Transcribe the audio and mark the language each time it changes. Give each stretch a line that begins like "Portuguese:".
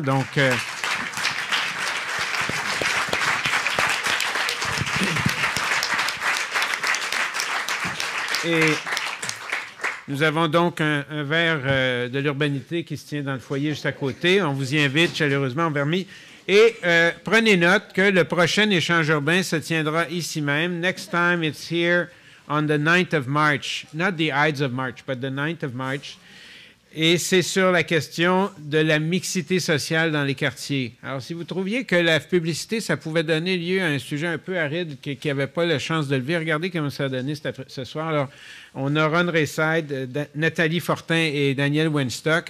French: Donc, et nous avons donc un verre de l'urbanité qui se tient dans le foyer juste à côté. On vous y invite chaleureusement en vermis. Et prenez note que le prochain échange urbain se tiendra ici même.
English: Next time it's here on the 9th of March. Not the Ides of March, but the 9th of March.
French: Et c'est sur la question de la mixité sociale dans les quartiers. Alors, si vous trouviez que la publicité, ça pouvait donner lieu à un sujet un peu aride qui n'avait pas la chance de lever, regardez comment ça a donné ce soir. Alors, on a Ron Rayside, Nathalie Fortin et Daniel Wenstock.